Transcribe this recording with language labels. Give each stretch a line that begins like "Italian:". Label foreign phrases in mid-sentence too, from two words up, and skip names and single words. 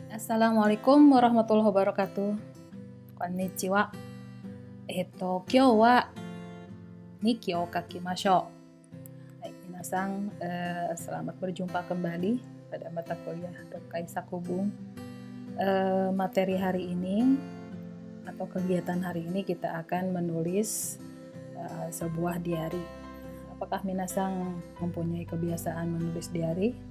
Arabic: السلام عليكم ورحمة الله وبركاته.
Japanese: Konnichiwa. 今日は日記を書きましょう.
Indonesian: Hai, minasang, selamat berjumpa kembali pada mata kuliah Tokai Sakubung. Materi hari ini atau kegiatan hari ini kita akan menulis sebuah diari. Apakah minasang mempunyai kebiasaan menulis diari?